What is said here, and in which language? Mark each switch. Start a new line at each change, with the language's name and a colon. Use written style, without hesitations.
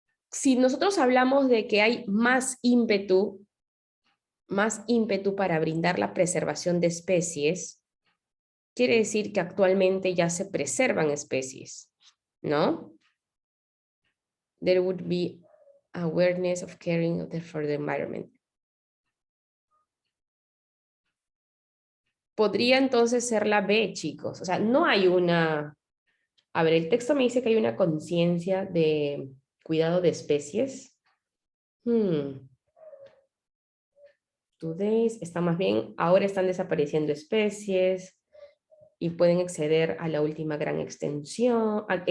Spanish: Si nosotros hablamos de que hay más ímpetu más ímpetu para brindar la preservación de especies, quiere decir que actualmente ya se preservan especies, ¿no?
English: There would be awareness of caring for the environment.
Spanish: Podría entonces ser la B, chicos. O sea, no hay una... A ver, el texto me dice que hay una conciencia de cuidado de especies. Today's está más bien, ahora están desapareciendo especies y pueden acceder a la última gran extinción.